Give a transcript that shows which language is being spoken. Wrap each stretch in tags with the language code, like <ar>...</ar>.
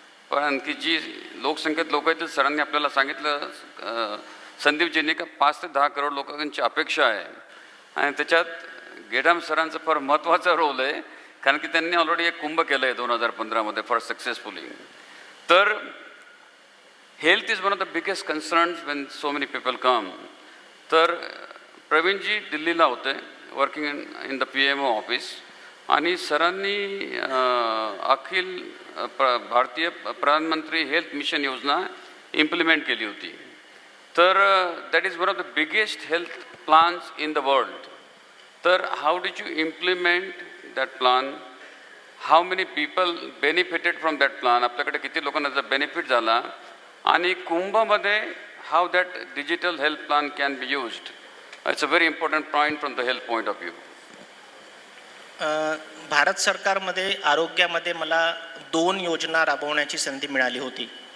<mr>पण आणखी जी लोकसंख्येत लोक आहेत, सरांनी आपल्याला सांगितलं संदीपजींनी का 5 ते 10 करोड लोकांची अपेक्षा आहे. आणि त्याच्यात गेडाम सरांचं फार महत्त्वाचा रोल आहे, कारण की त्यांनी ऑलरेडी एक कुंभ केलं आहे 2015मध्ये फार सक्सेसफुली.</mr> <en>तर health is one of the biggest concerns when so many people come.</en> <mr>तर प्रवीणजी दिल्लीला होते</mr> <en>working in the PMO office,</en> <mr>आणि सरांनी अखिल भारतीय प्रधानमंत्री हेल्थ मिशन योजना इम्प्लिमेंट केली होती.</mr> <en>तर that is one of the biggest health plans in the world. तर how did you implement that plan? How many people benefited from that plan?</en> <mr>आपल्याकडे किती लोकांना त्याचा बेनिफिट झाला? आणि कुंभमध्ये</mr> <en>How that digital health plan can be used? It's a very important point from the health point of view.</en> <mr>Bharat सरकारमध्ये आरोग्यामध्ये मला 2 योजना राबवण्याची संधी मिळाली होती.</mr>